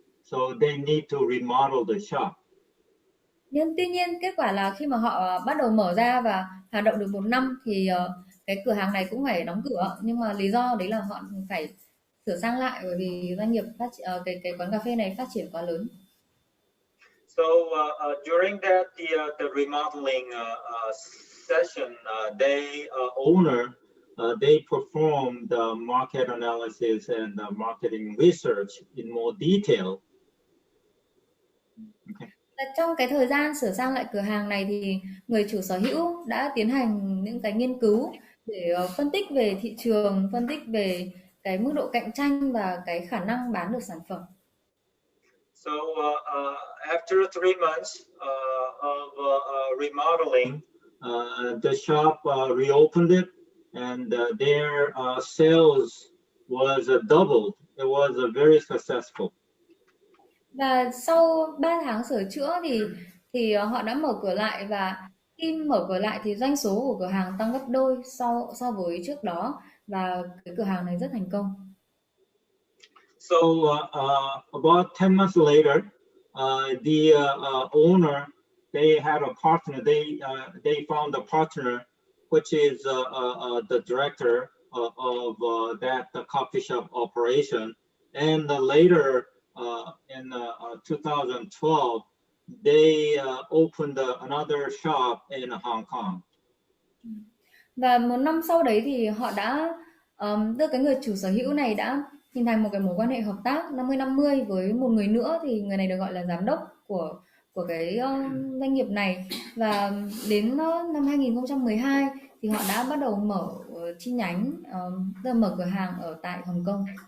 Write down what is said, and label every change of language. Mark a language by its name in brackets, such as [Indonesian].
[English] So they need to remodel the shop. [Vietnamese] Nhưng tuy nhiên kết quả là khi mà họ bắt đầu mở ra và hoạt động được 1 năm thì cái cửa hàng này cũng phải đóng cửa. Nhưng mà lý do đấy là họ phải sửa sang lại bởi vì doanh nghiệp cái quán cà phê này phát triển quá lớn. [English] So during that the remodeling session, they owner they performed the market analysis and marketing research in more detail. Okay. [Vietnamese] Trong cái thời gian sửa sang lại cửa hàng này thì người chủ sở hữu đã tiến hành những cái nghiên cứu để phân tích về thị trường, phân tích về cái mức độ cạnh tranh và cái khả năng bán được sản phẩm. [English] So after 3 months of remodeling, the shop reopened it, and their sales was doubled. It was very successful. [Vietnamese] Và sau 3 tháng sửa chữa thì họ đã mở cửa lại và khi mở cửa lại thì doanh số của cửa hàng tăng gấp đôi so với trước đó và cái cửa hàng này rất thành công. [English] So about 10 months later, the owner, they had a partner. They found a partner, which is the director of that coffee shop operation. And later, in 2012, they opened another shop in Hong Kong. [Vietnamese] Và 1 năm sau đấy thì họ đã tức cái người chủ sở hữu này đã hình thành một cái mối quan hệ hợp tác 50-50 với một người nữa thì người này được gọi là giám đốc của cái doanh nghiệp này và đến năm 2012 thì họ đã bắt đầu mở chi nhánh, tức là mở cửa hàng ở tại Hồng Kông.